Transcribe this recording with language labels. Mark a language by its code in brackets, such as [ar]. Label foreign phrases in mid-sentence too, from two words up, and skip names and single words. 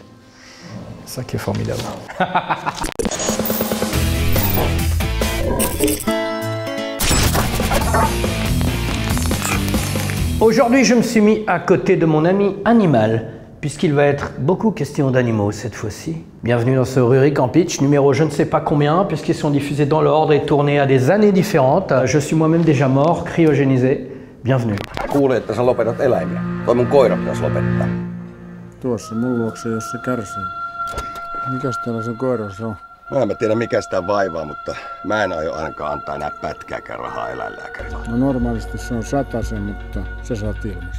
[fr] C'est ça qui est formidable. Aujourd'hui, je me suis mis à côté de mon ami Animal, puisqu'il va être beaucoup question d'animaux cette fois-ci. Bienvenue dans ce Rurik's Pitch, numéro je ne sais pas combien, puisqu'ils sont diffusés dans l'ordre et tournés à des années différentes. Je suis moi-même déjà mort, cryogénisé. Bienvenue. [fi] Kuulin, että sä lopetat eläimiä. Toi mun koira pitäisi lopettaa. Tuossa mun luokse, jos se kärsii. Mikäs täällä se koiras on? Mä en tiedä mikä sitä vaivaa, mutta mä en aio ainakaan antaa enää pätkääkään rahaa eläinlääkärille. No normaalisti se on 100, mutta sä saat ilmaiseksi.